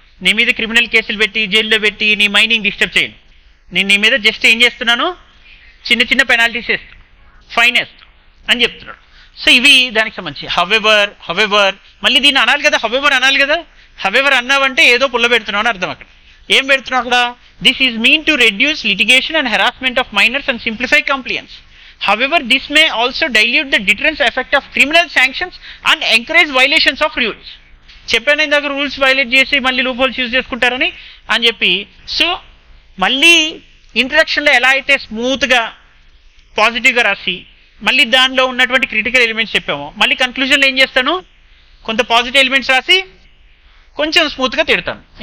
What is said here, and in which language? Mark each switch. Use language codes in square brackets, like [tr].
[te] నీ మీద క్రిమినల్ కేసులు పెట్టి జైల్లో పెట్టి నీ మైనింగ్ డిస్టర్బ్ చేయను. నేను నీ మీద జస్ట్ ఏం చేస్తున్నాను, చిన్న పెనాల్టీస్ వేస్తాను, ఫైన్ వేస్తాను అని చెప్తున్నాడు. సో ఇవి దానికి సంబంధించి. హవెవర్ మళ్ళీ దీన్ని అనాలి కదా, హవెవర్ అనాలి కదా. హవెవర్ అన్నావంటే ఏదో పుల్ల పెడుతున్నావు అని అర్థం. అక్కడ ఏం పెడుతున్నావు అక్కడ? [en] This is mean to reduce litigation and harassment of miners and simplify complaints. However, this may also dilute the deterrence effect of criminal sanctions and encourage violations of rules. [te] చెప్పాను ఇందాక, రూల్స్ వైలేట్ చేసి మళ్ళీ loop holes use చేసుకుంటారని అని చెప్పి. So మళ్ళీ ఇంట్రడక్షన్లో ఎలా అయితే స్మూత్గా పాజిటివ్గా రాసి మళ్ళీ దానిలో ఉన్నటువంటి క్రిటికల్ ఎలిమెంట్స్ చెప్పామో, మళ్ళీ కన్క్లూజన్లో ఏం చేస్తాను, కొంత పాజిటివ్ ఎలిమెంట్స్ రాసి కొంచెం స్మూత్గా తిడతాను.